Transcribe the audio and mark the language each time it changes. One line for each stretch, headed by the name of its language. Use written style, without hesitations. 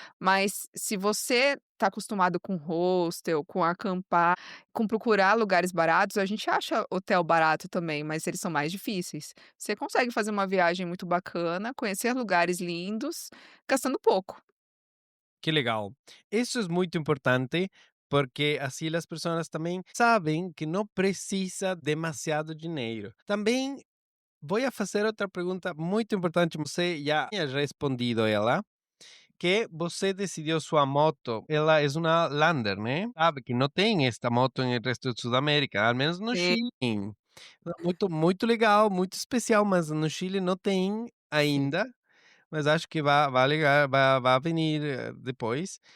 Portuguese: Mas se você está acostumado com hostel, com acampar, com procurar lugares baratos, a gente acha hotel barato também, mas eles são mais difíceis. Você consegue fazer uma viagem muito bacana, conhecer lugares lindos, gastando pouco.
Spanish: Qué legal. Eso es muy importante porque así las personas también saben que no precisa demasiado dinero. También voy a hacer otra pregunta muy importante.
Portuguese: Você já ha respondido ela, que você decidiu sua moto. Ela é uma Lander, né? Sabe que não tem esta moto no resto de Sudamérica,
Spanish: al menos no
Portuguese: Sim,
Spanish: Chile.
Portuguese: Muito, muito legal, muito especial, mas no Chile não tem sim. ainda. Mas acho que vai ligar, vai vir depois.